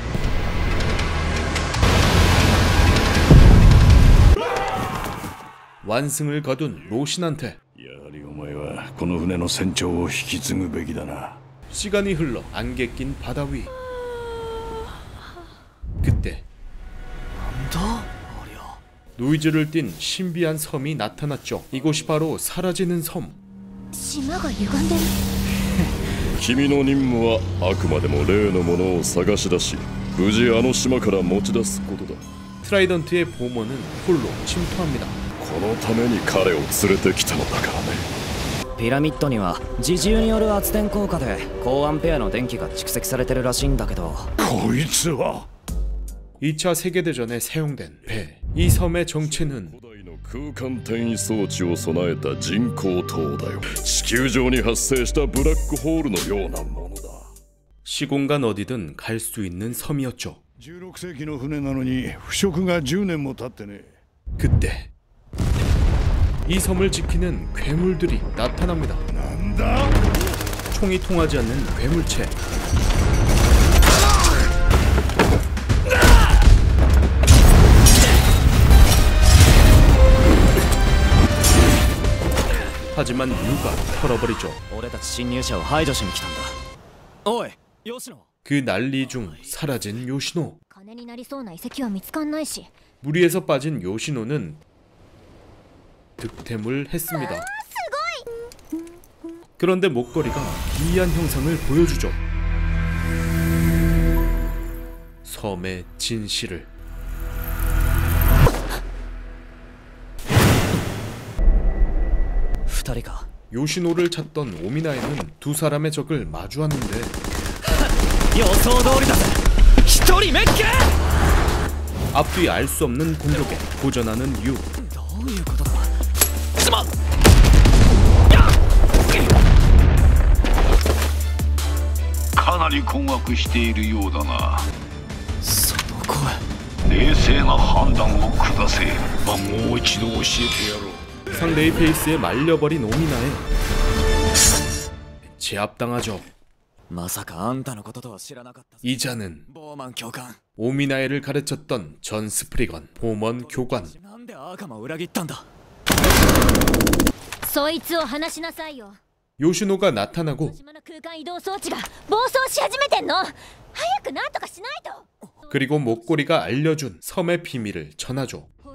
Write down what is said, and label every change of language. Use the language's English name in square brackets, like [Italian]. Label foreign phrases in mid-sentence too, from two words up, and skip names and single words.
[Korean] 완승을 거둔 로신한테 시간이 흘러 안개 낀 바다 위. 그때 노이즈를 띤 신비한 섬이 나타났죠. 이곳이 바로 사라지는 섬. [Japanese] 島が歪んでる。君の任務はあくまでも例のものを探し出し無事あの島から持ち出すことだ。 [Korean] 트라이던트의 보모는 홀로 침투합니다. [Japanese] このために彼を連れてきたのだからね。ピラミッドには自重による圧電効果で高アンペアの電気が蓄積されてるらしいんだけど。こいつは [Korean] 2차 세계대전에 사용된 배. 이 섬의 정체는 [Japanese] 空間転移装置を備えた人工島だよ。地球上に発生したブラックホールのようなものだ。 [Korean] 시공간 어디든 갈 수 있는 섬이었죠. [Japanese] 16 世紀の船なのに腐食が10年も経ってね。 [Korean] 그때 이 섬을 지키는 괴물들이 나타납니다. 난다? 총이 통하지 않는 괴물체. 하지만 유가 털어버리죠. [Japanese] 俺たち侵入者を排除しに来たんだ。おい、吉野。 [Korean] 그 난리 중 사라진 요시노. [Japanese] 金になりそうな遺跡は見つかんないし [Korean] 무리에서 빠진 요시노는 득템을 했습니다. 그런데 목걸이가 기이한 형상을 보여주죠. 섬의 진실을. 요시노를 찾던 오미나에는 두 사람의 적을 마주하는데 앞뒤 알 수 없는 공격에 도전하는 유. [Japanese] かなり困惑しているようだな。その声。冷静な判断を下せ。もう一度教えてやろう。 [Korean] 상대의 페이스에 말려버린 오미나에 제압당하죠. 이자는 오미나에를 가르쳤던 전 스프리건 보먼 교관. 요시노가 나타나고 그리고 목걸이가 알려준 섬의 비밀을 전하죠.